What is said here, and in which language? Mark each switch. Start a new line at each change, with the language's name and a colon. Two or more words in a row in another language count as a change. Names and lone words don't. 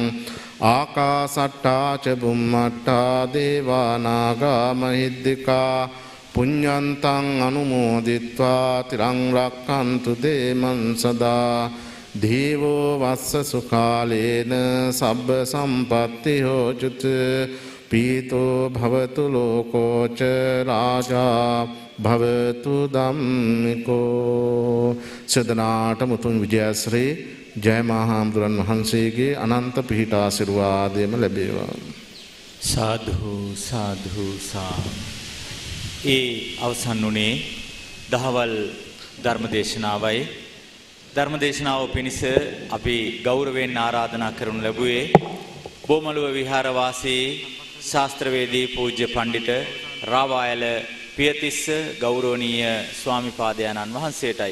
Pali: ආකාසට්ඨා ච බුම්මට්ඨා දේවා නාග මහිද්దికා පුඤ්ඤන්තං අනුමෝදිත්වා තිරං රක්ඛන්තු දේමං සදා. දේවෝ වස්ස සුඛාලේන සබ්බ සම්පත්ති හෝචුත පීතෝ භවතු ලෝකෝච රාජා භවතු ධම්මිකෝ.
Sinhala: සදනාට මුතුන් විජයශ්‍රී ජයමහාමුදුරන් වහන්සේගේ අනන්ත පිහිට ආශිර්වාදයම ලැබේවා. සාදු සාදු සා. ඒ අවසන් වුණේ දහවල් ධර්මදේශනාවයි. ධර්මදේශනාව පිණිස අපි ගෞරවයෙන් ආරාධනා කරනු ලැබුවේ බෝමළුව විහාරවාසී ශාස්ත්‍රවේදී පූජ්‍ය පඬිත රාවායල පියතිස්ස ගෞරවනීය ස්වාමිපාදයන්න් වහන්සේටයි.